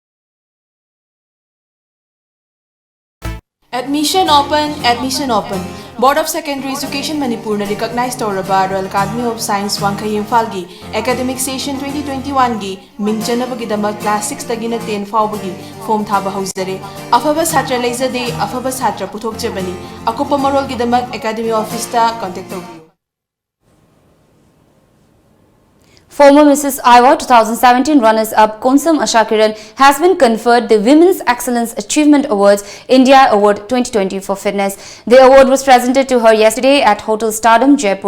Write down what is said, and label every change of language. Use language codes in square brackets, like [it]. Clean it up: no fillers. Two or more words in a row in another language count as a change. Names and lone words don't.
[en] Admission open, admission open. [mni] Board of Secondary Education Manipur na recognized Toraba Royal Academy of Science Wangkhay Imphal [en] Academic Session [mni] 2021 gi mingchanabagidama class 6 tagina 10 faubagi form thaba hauzare afaba satra leizade afaba satra puthokjabani akopa marol gidamak Academy Office ta contact tawbiyu. [en] Former Mrs. Iowa 2017 runners-up Konsam Ashakiran has been conferred the Women's Excellence Achievement Awards India Award 2020 for fitness. The award was presented to her yesterday at Hotel Stardom, Jaipur.